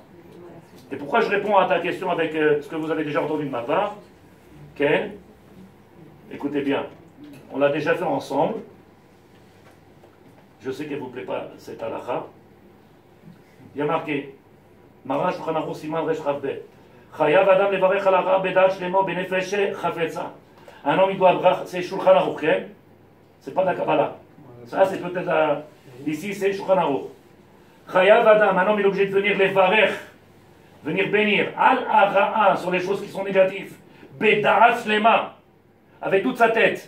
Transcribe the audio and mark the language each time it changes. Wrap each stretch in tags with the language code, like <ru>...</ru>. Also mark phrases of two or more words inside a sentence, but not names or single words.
<fr>Et pourquoi je réponds à ta question avec ce que vous avez déjà entendu de ma part? Ken, écoutez bien. On l'a déjà fait ensemble. Je sais qu'elle ne vous plaît pas cette halakha. Il y a marqué</fr> <he>מרן שולחן ערוך סימן ריש כף בית. חייב אדם לברך על הרעה בדעת שלמה בנפש חפצה.</he> <fr>Un homme il doit c'est Shulchan Aruch, c'est pas de la Kabbalah. Ça c'est peut-être ici c'est Shulchan Aruch.</fr> <he>חייב אדם,</he> <fr>un homme il est obligé de venir levarech, venir bénir</fr> <he>על הרעה</he> <fr>sur les choses qui sont négatives.</fr> <he>בדעת שלמה,</he> <fr>avec toute sa tête.</fr>